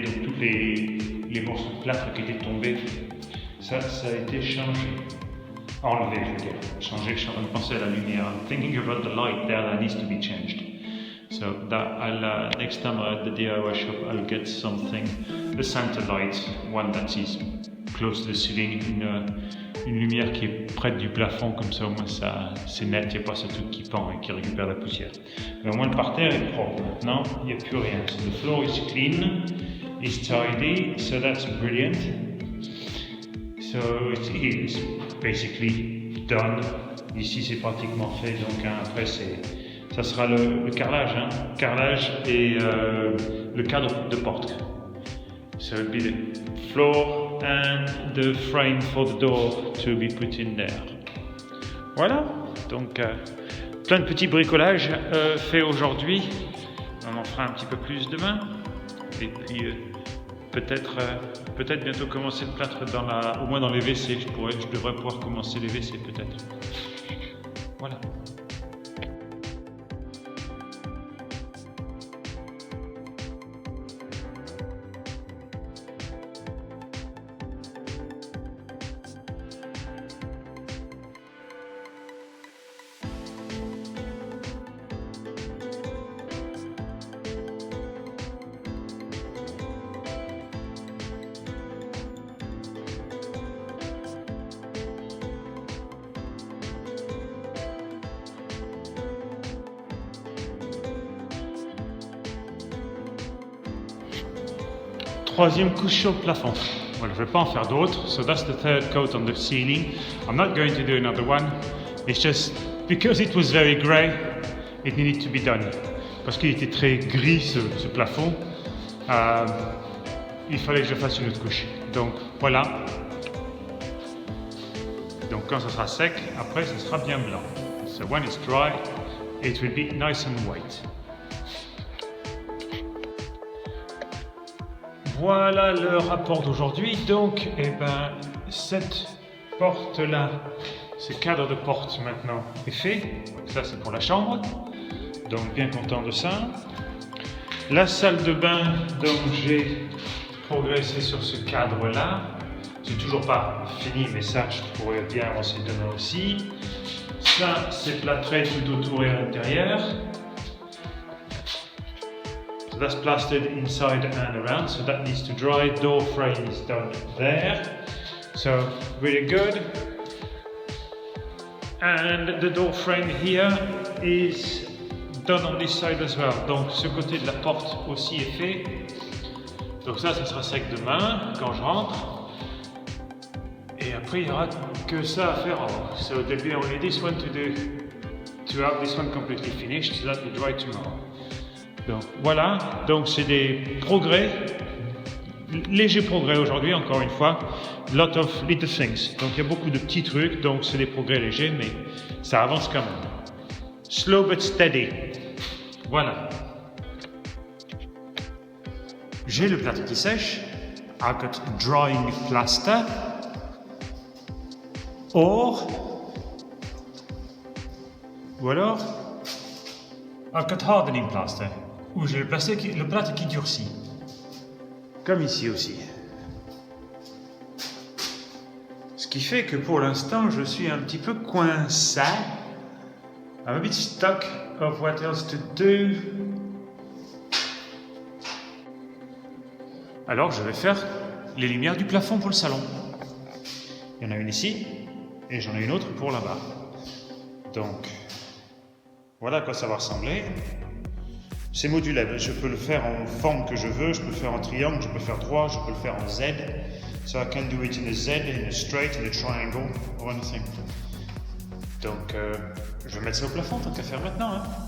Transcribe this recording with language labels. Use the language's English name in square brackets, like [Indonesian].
[French] Donc tous les morceaux de plâtre qui étaient tombés, ça a été changé. Enlevé, je veux dire. Changé, je suis en train de penser à la lumière. [English] I'm thinking about the light there that needs to be changed. So that I'll next time I'm at the DIY shop, I'll get something, the center light, one that is close to the ceiling, [French] une lumière qui est près du plafond, comme ça au moins ça c'est net, il n'y a pas ce truc qui pend et qui récupère la poussière. Mais au moins le parterre est propre. Maintenant, il n'y a plus rien. [English] So the floor is clean, is tidy, so that's brilliant. So it's basically done. [French] Ici c'est pratiquement fait, donc après ça sera le carrelage, carrelage et le cadre de porte. [English] So it'll be the floor and the frame for the door to be put in there. [French] Voilà, donc plein de petits bricolages faits aujourd'hui. On en fera un petit peu plus demain. Et puis peut-être bientôt commencer le plâtre au moins dans les WC. Je devrais pouvoir commencer les WC peut-être. Voilà. Troisième couche sur le plafond. Voilà, je ne vais pas en faire d'autres. [English] So that's the third coat on the ceiling. I'm not going to do another one. It's just because it was very grey, it needed to be done. [French] Parce qu'il était très gris ce plafond, il fallait que je fasse une autre couche. Donc voilà. Donc quand ça sera sec, après ça sera bien blanc. [English] So when it's dry, it will be nice and white. [French] Voilà le rapport d'aujourd'hui. Donc, cette porte-là, ce cadre de porte maintenant est fait. Ça, c'est pour la chambre. Donc, bien content de ça. La salle de bain, donc j'ai progressé sur ce cadre-là. C'est toujours pas fini, mais ça, je pourrais bien avancer demain aussi. Ça, c'est plâtré tout autour et à l'intérieur. [English] So that's plastered inside and around, so that needs to dry. Door frame is done there. So, really good. And the door frame here is done on this side as well. [French] Donc, ce côté de la porte aussi est fait. Donc ça sera sec demain, quand je rentre. Et après, il n'y aura que ça à faire en haut. [English] So there'll be only this one to do, to have this one completely finished, so that will dry tomorrow. [French] Donc voilà, donc c'est des progrès, légers progrès aujourd'hui, encore une fois. [English] Lot of little things. [French] Donc il y a beaucoup de petits trucs, donc c'est des progrès légers, mais ça avance quand même. [English] Slow but steady. Voilà. [French] J'ai le plâtre qui sèche. [English] I've got drying plaster. [French] Or, ou alors, [English] I've got hardening plaster, [French] où j'ai le plâtre qui durcit. Comme ici aussi. Ce qui fait que pour l'instant, je suis un petit peu coincé. [English] I'm a bit stuck of what else to do. [French] Alors, je vais faire les lumières du plafond pour le salon. Il y en a une ici, et j'en ai une autre pour là-bas. Donc, voilà à quoi ça va ressembler. C'est modulable, je peux le faire en forme que je veux, je peux le faire en triangle, je peux le faire droit, je peux le faire en Z. [English] So I can do it in a Z, in a straight, in a triangle, or anything. [French] Donc, je vais mettre ça au plafond, tant qu'à faire maintenant. Hein.